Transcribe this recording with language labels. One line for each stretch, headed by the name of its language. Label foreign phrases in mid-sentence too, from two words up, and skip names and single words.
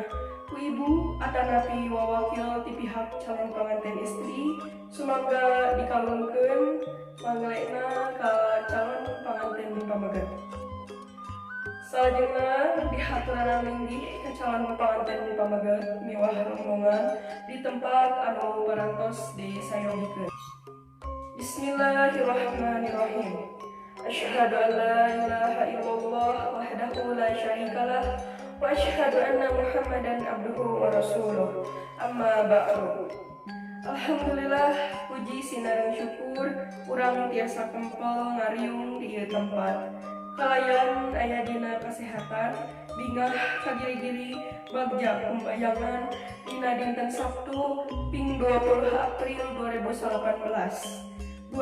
Sundanese: Ku ibu atanapi wawakil ti pihak calon panganten istri, sumangga dikalungkeun manglena ka calon panganten pamaget. Salajengna dihaturan linggih ke calon panganten pamaget miwah rombongan di tempat anu parantos disayogikeun.
Arabic: بسم الله الرحمن الرحيم أشهد أن لا إله إلا الله وحده لا شريك له وأشهد أن محمدا عبده ورسوله. أما بعد.
Sundanese: Alhamdulillah, puji sinareng syukur urang tiasa kempel ngariung di ieu tempat. Kalayan aya dina kesehatan, bingah kagiri-giri bagja pembayangan dina dinten Sabtu ping 20 April 2018.